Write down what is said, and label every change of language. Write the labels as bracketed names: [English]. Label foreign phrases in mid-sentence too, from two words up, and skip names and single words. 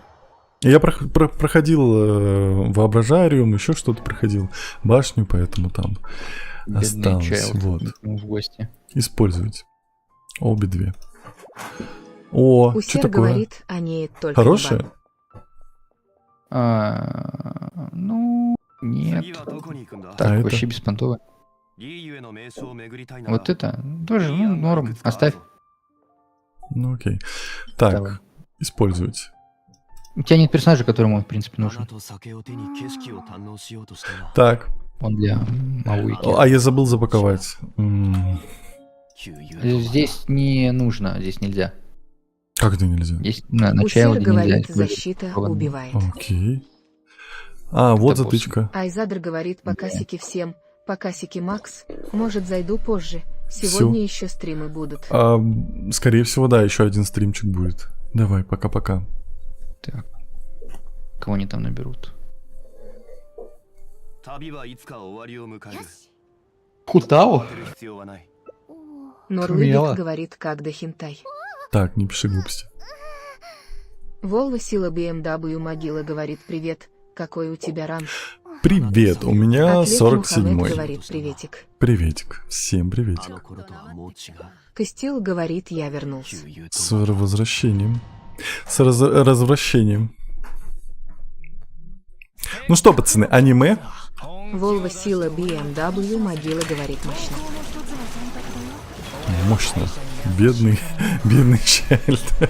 [Russian] Я проходил воображариум, еще что-то проходил. Башню, поэтому там осталось. Вот. В гости. Использовать. Обе две. О, что Усер такое? говорит, они только Хорошая? на Ну, нет. [Japanese] 次はどこに行くんだ [Russian] А Так, это? вообще беспонтово. [Japanese] リーユへの名所を巡りたいなら [Russian] Вот это тоже, ну, норм. Оставь. Ну окей. Так, Давай. использовать. У тебя нет персонажа, которому он, в принципе, [Japanese] 花 [Russian] нужен. [Japanese] と酒を手に景色を堪能しようとしたが [Russian] Так. Он для Мауики. А я забыл запаковать. [Japanese] 旧友とは [Russian] Здесь не нужно, здесь нельзя. Как это нельзя? Здесь на Усер чайлде нельзя. говорит, использовать. защита Ладно. убивает. Окей. А, вот Это затычка. Айзадр говорит, покасики всем, покасики Макс. Может, зайду позже. Сегодня еще стримы будут. Скорее всего, да, еще один стримчик будет. Давай, пока-пока. Так. Кого они там наберут? [Japanese] 旅はいつか終わりを迎える [Russian] Хутао? [Japanese] 慌てる必要はない [Russian] Норлыбик смело. говорит, как до хентай. Так, не пиши глупости. Волва Сила BMW Могила говорит, привет. Какой у тебя ранг? Привет, у меня Атлет 47-й. Мухаммед говорит, приветик. Приветик. Всем [Japanese] あ [Russian] приветик. [Japanese] の頃とはもう違う [Russian] Костил говорит, я вернулся. [Japanese] 旧友と [Russian] С [Japanese] は [Russian] возвращением. С развращением. Ну что, пацаны, аниме? Волва Сила BMW Могила говорит, мощно. Мощно. Бедный, бедный Чайльд.